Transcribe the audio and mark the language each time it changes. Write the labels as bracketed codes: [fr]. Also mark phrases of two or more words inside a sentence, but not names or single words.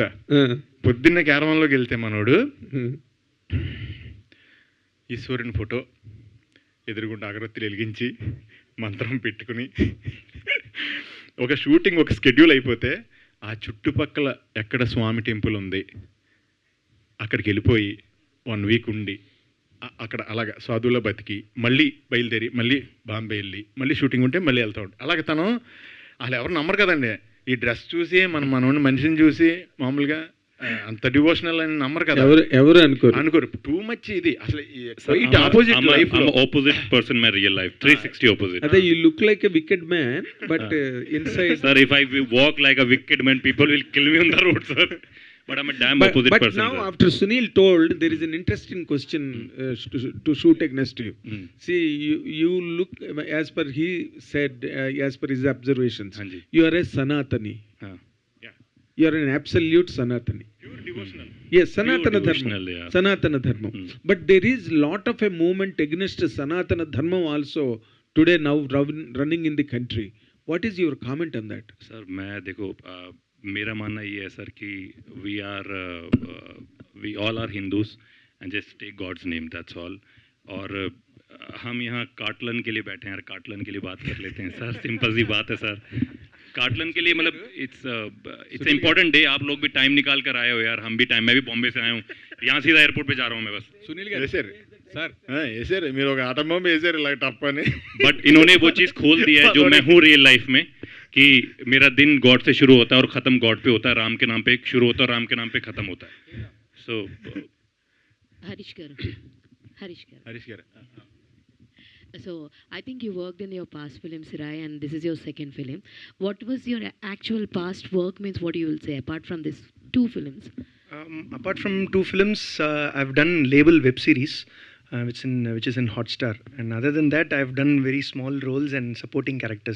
[te] పొద్దున్నే క్యారవాన్లోకి వెళ్తే మనోడు ఈశ్వరుని ఫోటో ఎదురుగుండా అగరత్తులు వెలిగించి మంత్రం పెట్టుకుని ఒక షూటింగ్ ఒక స్కెడ్యూల్ అయిపోతే ఆ చుట్టుపక్కల ఎక్కడ స్వామి టెంపుల్ ఉంది అక్కడికి వెళ్ళిపోయి 1 వీక్ ఉండి అక్కడ అలాగ సాధువులో బతికి మళ్ళీ బయలుదేరి మళ్ళీ బాంబే వెళ్ళి మళ్ళీ షూటింగ్ ఉంటే మళ్ళీ వెళ్తూ ఉంటాడు. అలాగే తను అసలు ఎవరు నమ్మరు కదండి, ఈ డ్రెస్ చూసి మనోని మనిషిని చూసి మామూలుగా అంత డివోషనల్ అని నమ్మరు కదా, ఎవరు అనుకోరు. [en] too much [te] ఇది అసలు [en] opposite life, opposite person my real life 360 opposite. Adhe you look like a wicked man but inside sir if I walk like a wicked man people will kill me on the road sir, but I'm a damn opposite person. But now after Sunil told, there is an interesting question to shoot against you. See you look, as per he said, as per his observations, you are a Sanatani. You are an absolute Sanatani. Pure devotional. Yes, Sanatana devotional, Dharma. yeah. Sanatana Dharma. But there is lot of a movement against Sanatana Dharma also today now running in the country. What is your comment on that? [hi] सर मैं देखो मेरा मानना ये है सर कि [en] we all are Hindus and just take God's name, that's all. [hi] और हम यहाँ काटलन के लिए बैठे हैं यार, काटलन के लिए बात कर लेते हैं सर, सिंपल सी बात है सर. काटलन के लिए मतलब [en] it's important day, [hi] आप लोग भी टाइम निकाल कर आए हो यार, हम भी टाइम, मैं भी बॉम्बे से आया हूँ, यहाँ सीधा एयरपोर्ट पे जा रहा हूँ मैं बस. सुनील [te] వేసారు సార్ వేసారు మీరు ఒక [en] atom bomb [te] వేసారు ఇలా టప్ అని. [hi] बट इन्होंने वो चीज़ खोल दी है जो मैं हूँ [en] real life [hi] में, कि मेरा दिन गॉड से शुरू होता है और ख़त्म गॉड पे होता है, राम के नाम पे शुरू होता है और राम के नाम पे ख़त्म होता है. सो [te] Harish garu. హరీష్ గారు [en] So I think you worked in your past film, Sirai, and this is your second film. What was your actual past work? Means what you will say apart from these 2 films? Apart from 2 films, I've done label web series, which is in Hotstar, and other than that, I've done very small roles and supporting characters.